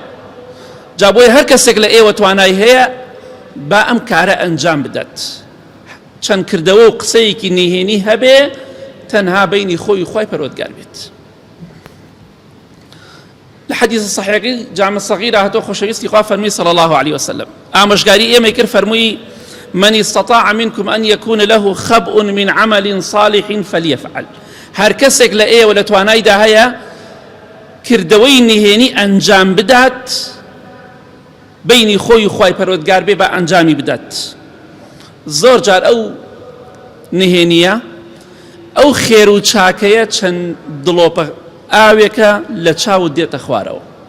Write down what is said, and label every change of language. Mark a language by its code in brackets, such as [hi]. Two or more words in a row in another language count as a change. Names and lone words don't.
[ckb] جا بۆیە هەر کەسێک لە ئێوە توانای هەیە با ئەم کارە ئەنجام بدات، چەند کردەوە و قسەیەکی نهێنی هەبێ تەنها بینی خۆی و خوای پەروەردگار بێت. لە حەدیث صحیحەکەی جامع الصغیرە هاتۆ خۆشەویستی خوا فەرمی [ar] صلی الله علیه وسلم [ckb] ئامۆژگاری ئێمەی کرد، فەرمووی: [ar] من استطاع منكم أن يكون له خبء من عمل صالح فليفعل. [ckb] هەر کەسێک لە ئێوە لە توانایدا هەیە کردەوەی نهێنی ئەنجام بدات، بینی خۆی و خوای پەروەردگار بێ بە ئەنجامی بدات. زۆر جار ئەو نهێنیە، ئەو خێر و چاکەیە چەند دڵۆپە ئاوێکە لە چاوت دێتە خوارەوە.